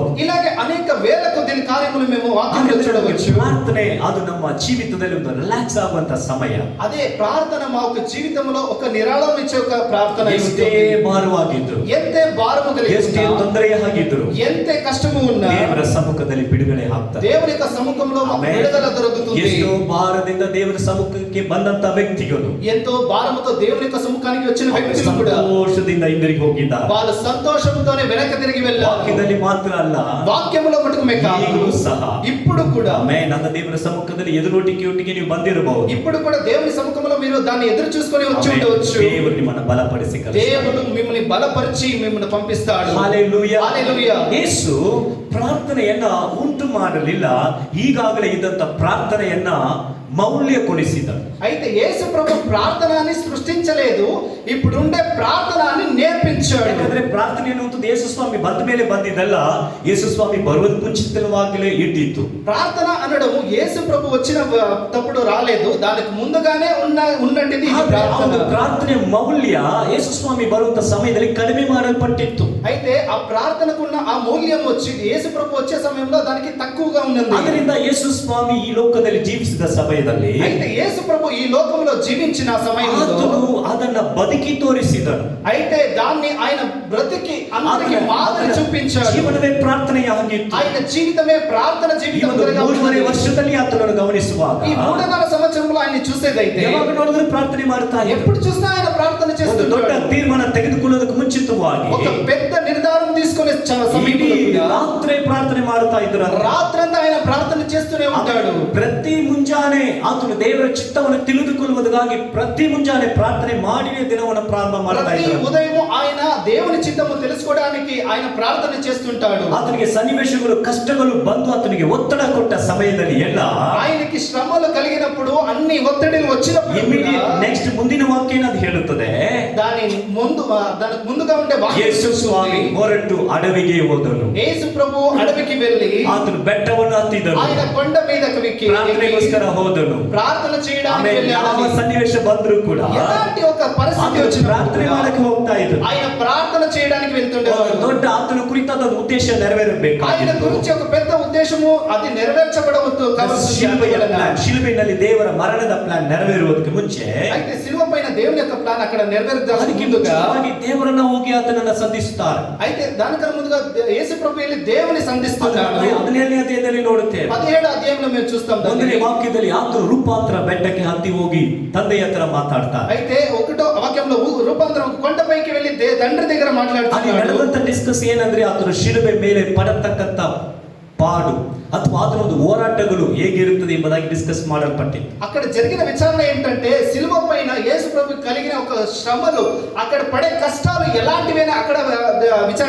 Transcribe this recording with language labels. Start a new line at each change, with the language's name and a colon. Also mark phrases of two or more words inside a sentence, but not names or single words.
Telugu: ఇలాగే అనేక వేల కొద్ది కార్యములు మేము వాక్యంలో చూడవచ్చు.
Kannada: ಪ್ರಾರ್ಥನೆ ಅದು ನಮ್ಮ ಜೀವಿತದಲ್ಲಿ ಒಂದು ರಿಲ್ಯಾಕ್ಸ್ ಆಗುವಂತ ಸಮಯ.
Telugu: అదే ప్రార్థన మా యొక్క జీవితంలో ఒక నిరాళం ఇచ్చే ఒక ప్రార్థన.
Kannada: ಎಷ್ಟೇ ಭಾರವಾಗಿದ್ರು,
Telugu: ఎంతే భారము
Kannada: ಎಷ್ಟೇ
Telugu: కలిగి
Kannada: ತೊಂದರೆ ಆಗಿದ್ರು,
Telugu: ఎంతే కష్టము ఉన్నా
Kannada: ದೇವರ ಸಮ್ಮುಖದಲ್ಲಿ ಬಿಡುಗಡೆ ಆಗ್ತದೆ.
Telugu: దేవుని యొక్క సముఖంలో మాకు విడుదల దొరుకుతుంది.
Kannada: ಎಷ್ಟೋ ಭಾರದಿಂದ ದೇವರ ಸಮ್ಮುಖಕ್ಕೆ ಬಂದಂತ ವ್ಯಕ್ತಿಗಳು
Telugu: ఎంతో భారముతో దేవుని యొక్క సముఖానికి వచ్చిన వ్యక్తులు కూడా
Kannada: ಸಂತೋಷದಿಂದ ಹಿಂದಿರುಗಿ ಹೋಗಿದ್ದಾರೆ.
Telugu: వాళ్ళు సంతోషంతోనే వెనక్కి తిరిగి వెళ్ళారు.
Kannada: ವಾಕ್ಯದಲ್ಲಿ ಮಾತ್ರ ಅಲ್ಲ,
Telugu: వాక్యములో మటుకు
Kannada: ಈಗಲೂ ಸಹ
Telugu: ఇప్పుడు కూడా
Kannada: ನನ್ನ ದೇವರ ಸಮ್ಮುಖದಲ್ಲಿ ಎದುರೊಟ್ಟಿಗೆ ನೀವು ಬಂದಿರಬಹುದು.
Telugu: ఇప్పుడు కూడా దేవుని సముఖంలో మీరు దాన్ని ఎదురు చూసుకొని వచ్చి ఉండవచ్చు.
Kannada: ದೇವರು ನಿಮ್ಮನ್ನು ಬಲಪಡಿಸಿ
Telugu: దేవుడు మిమ్మల్ని బలపరిచి మిమ్మల్ని పంపిస్తాడు.
Kannada: ಹಲ್ಲೆಲೂಯಾ.
Telugu: హల్లెలూయా.
Kannada: ಯೇಸು ಪ್ರಾರ್ಥನೆಯನ್ನ ಉಂಟು ಮಾಡಲಿಲ್ಲ, ಈಗಾಗಲೇ ಇದ್ದಂತ ಪ್ರಾರ್ಥನೆಯನ್ನ ಮೌಲ್ಯಗೊಳಿಸಿದನು.
Telugu: అయితే యేసు ప్రభు ప్రార్థనని సృష్టించలేదు, ఇప్పుడుండే ప్రార్థనని నేర్పించాడు.
Kannada: ಯಾಕಂದ್ರೆ ಪ್ರಾರ್ಥನೆ ಅನ್ನುವಂಥದ್ದು ಯೇಸು ಸ್ವಾಮಿ ಬಂದ ಮೇಲೆ ಬಂದಿದ್ದಲ್ಲ, ಯೇಸು ಸ್ವಾಮಿ ಬರುವುದು ಮುಂಚಿತವಾಗಲೇ ಇದ್ದಿತ್ತು.
Telugu: ప్రార్థన అనడం యేసు ప్రభు వచ్చిన తప్పుడు రాలేదు, దానికి ముందుగానే ఉన్నట్టిది ప్రార్థన.
Kannada: ಪ್ರಾರ್ಥನೆ ಮೌಲ್ಯ ಯೇಸು ಸ್ವಾಮಿ ಬರುವಂತ ಸಮಯದಲ್ಲಿ ಕಡಿಮೆ ಮಾಡಲ್ಪಟ್ಟಿತ್ತು.
Telugu: అయితే ఆ ప్రార్థనకున్న ఆ మూల్యం వచ్చి యేసు ప్రభు వచ్చే సమయంలో దానికి తక్కువగా ఉన్నది.
Kannada: ಅದರಿಂದ ಯೇಸು ಸ್ವಾಮಿ ಈ ಲೋಕದಲ್ಲಿ ಜೀವಿಸಿದ ಸಮಯದಲ್ಲಿ,
Telugu: అయితే యేసు ప్రభు ఈ లోకంలో జీవించిన సమయంలో
Kannada: ಆತನು ಅದನ್ನ ಬದುಕಿ ತೋರಿಸಿದನು.
Telugu: అయితే దాన్ని ఆయన బ్రతికి అందరికి మాదిరి చూపించాడు.
Kannada: ಜೀವನವೇ ಪ್ರಾರ್ಥನೆಯಾಗಿತ್ತು.
Telugu: ఆయన జీవితమే ప్రార్థన జీవితం.
Kannada: 3.5 ವರ್ಷದಲ್ಲಿ ಆತನನ್ನು ಗಮನಿಸುವಾಗ,
Telugu: ఈ 3.5 సంవత్సరంలో ఆయన చూసేదైతే
Kannada: ಯಾವಾಗ ನೋಡಿದ್ರು ಪ್ರಾರ್ಥನೆ ಮಾಡ್ತಾ ಇದ್ದ.
Telugu: ఎప్పుడు చూసినా ఆయన ప్రార్థన
Kannada: ಒಂದು ದೊಡ್ಡ
Telugu: చేస్తున్నాడు.
Kannada: ತೀರ್ಮಾನ ತೆಗೆದುಕೊಳ್ಳೋದಕ್ಕೆ ಮುಂಚಿತವಾಗಿ
Telugu: ఒక పెద్ద నిర్ధారణ తీసుకునే సమయంలో కూడా
Kannada: ರಾತ್ರಿ ಪ್ರಾರ್ಥನೆ ಮಾಡ್ತಾ ಇದ್ರು.
Telugu: రాత్రంతా ఆయన ప్రార్థన చేస్తూనే ఉంటాడు.
Kannada: ಪ್ರತಿ ಮುಂಜಾನೆ ಆತನು ದೇವರ ಚಿತ್ತವನ್ನು ತಿಳಿದುಕೊಳ್ಳುವುದಕ್ಕಾಗಿ ಪ್ರತಿ ಮುಂಜಾನೆ ಪ್ರಾರ್ಥನೆ ಮಾಡಿಯೇ ದಿನವನ್ನು ಪ್ರಾರಂಭ ಮಾಡ್ತಾ
Telugu: ప్రతి
Kannada: ಇದ್ರು.
Telugu: ఉదయం ఆయన దేవుని చిత్తము తెలుసుకోవడానికి ఆయన ప్రార్థన చేస్తుంటాడు.
Kannada: ಆತನಿಗೆ ಸನ್ನಿವೇಶಗಳು, ಕಷ್ಟಗಳು ಬಂದು ಆತನಿಗೆ ಒತ್ತಡ ಕೊಟ್ಟ ಸಮಯದಲ್ಲಿ ಎಲ್ಲ
Telugu: ఆయనకి శ్రమలు కలిగినప్పుడు, అన్ని ఒత్తిడిలు వచ్చినప్పుడు
English: immediate next
Kannada: ಮುಂದಿನ ವಾಕ್ಯ ಅದು ಹೇಳುತ್ತದೆ,
Telugu: దానికి ముందుగా ఉండే
Kannada: ಯೇಸು ಸ್ವಾಮಿ ಹೊರಟು ಅಡವಿಗೆ ಹೋದನು.
Telugu: యేసు ప్రభు అడవికి వెళ్ళి
Kannada: ಆತನು ಬೆಟ್ಟವನ್ನು ಹತ್ತಿದನು,
Telugu: ఆయన కొండ మీదకి ఎక్కి
Kannada: ಪ್ರಾರ್ಥನೆಗೋಸ್ಕರ ಹೋದನು.
Telugu: ప్రార్థన చేయడానికి
Kannada: ಆಮೇಲೆ ಯಾವ
Telugu: వెళ్ళాడు.
Kannada: ಸನ್ನಿವೇಶ ಬಂದರೂ ಕೂಡ
Telugu: ఎలాంటి ఒక పరిస్థితి
Kannada: ಆತನು
Telugu: వచ్చినా
Kannada: ಪ್ರಾರ್ಥನೆ ಮಾಡಕ್ಕೆ ಹೋಗ್ತಾ ಇದ್ರು.
Telugu: ఆయన ప్రార్థన చేయడానికి
Kannada: ಒಂದು
Telugu: వెళ్తుండేవాడు.
Kannada: ದೊಡ್ಡ ಆತನ ಕುರಿತಾದ ಉದ್ದೇಶ
Telugu: ఆయన
Kannada: ನೆರವೇರಬೇಕಾಗಿತ್ತು.
Telugu: గురించి ఒక పెద్ద ఉద్దేశము అది నెరవేర్చబడవద్దు.
Kannada: ಶಿಲುಬೆಯಲ್ಲಿ ದೇವರ ಮರಣದ ಪ್ಲಾನ್ ನೆರವೇರುವುದಕ್ಕೆ ಮುಂಚೆ
Telugu: అయితే సిలువ పైన దేవుని యొక్క ప్లాన్ అక్కడ నెరవేర్చడానికి
Kannada: ಅದಕ್ಕೆ
Telugu: ముందుగా
Kannada: ಮುಂಚಿತವಾಗಿ ದೇವರನ್ನ ಹೋಗಿ ಆತನನ್ನ ಸಂಧಿಸುತ್ತಾರೆ.
Telugu: అయితే దానికన్నా ముందుగా యేసు ప్రభు వెళ్ళి దేవుని సంధిస్తున్నాడు.
Kannada: 17ನೇ ಅಧ್ಯಾಯದಲ್ಲಿ ನೋಡುತ್ತೇವೆ.
Telugu: 17వ అధ్యాయంలో మేము చూస్తాం.
Kannada: ಒಂದನೇ ವಾಕ್ಯದಲ್ಲಿ ಆತನು ರೂಪಾಂತರ ಬೆಟ್ಟಕ್ಕೆ ಹತ್ತಿ ಹೋಗಿ ತಂದೆಯ ಹತ್ರ ಮಾತಾಡ್ತಾರೆ.
Telugu: అయితే ఒకటో వాక్యంలో రూపాంతరం కొండపైకి వెళ్ళి తండ్రి దగ్గర
Kannada: ಅಲ್ಲಿ
Telugu: మాట్లాడుతున్నాడు.
Kannada: ನಡೆದಂತ ಡಿಸ್ಕಸ್ ಏನಂದ್ರೆ ಆತನು ಶಿಲುಬೆ ಮೇಲೆ ಪಡತಕ್ಕಂತ ಪಾಡು ಅಥವಾ ಆತನ ಒಂದು ಹೋರಾಟಗಳು ಹೇಗಿರುತ್ತದೆ ಎಂಬುದಾಗಿ ಡಿಸ್ಕಸ್ ಮಾಡಲ್ಪಟ್ಟಿತ್ತು.
Telugu: అక్కడ జరిగిన విచారణ ఏంటంటే సిలువ పైన యేసు ప్రభు కలిగిన ఒక శ్రమలు, అక్కడ పడే కష్టాలు ఎలాంటివైనా అక్కడ విచారణ